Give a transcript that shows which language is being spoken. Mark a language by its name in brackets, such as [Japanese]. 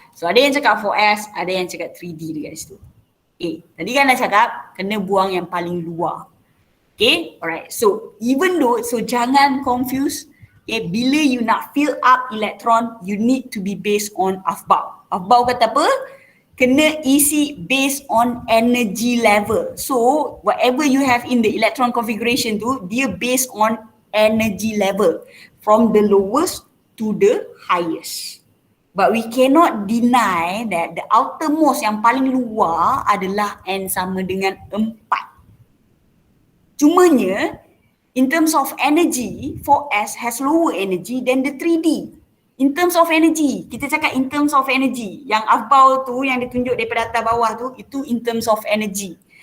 [Malay] So ada yang cakap 4S, ada yang cakap 3D dekat situ. Okay, tadi kan dah cakap kena buang yang paling luar. [English] Okay, alright. So even though, so [Malay] jangan [English] confuse. Okay, [Malay] bila [English] you [Malay] nak [English] fill up electron, you need to be based on afbau. Afbau [Malay] kata apa? Kena isi [English] based on energy level. So whatever you have in the electron configuration [Malay] tu, dia [English] based on energy level from the lowest to the highest. But we cannot deny that the outermost [Malay] yang paling luar adalah [English] N sama dengan 4. [Malay] Cumanya, [English] in terms of energy, 4S has lower energy than the 3D. In terms of energy, [Malay] kita cakap [English] in terms of energy. [Malay] Yang afbau tu yang ditunjuk daripada atas bawah tu, itu [English] in terms of energy.